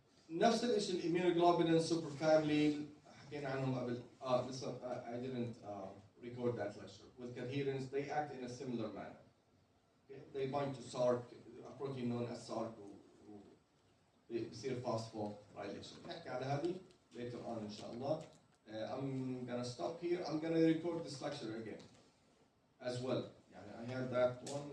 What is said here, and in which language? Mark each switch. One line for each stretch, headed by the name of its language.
Arabic: نفس الشيء الاميونوجلوبولين superfamily حكينا عنهم قبل.
English: Listen, I didn't record that lecture. With cadherins, they act in a similar manner. Okay? They bind to SARC, a protein known as SARC,
Arabic: بيصير
English: phosphorylation.
Arabic: نحكي على هذه later on إن شاء الله.
English: I'm gonna stop here. I'm gonna record this lecture again as well. يعني I had that one.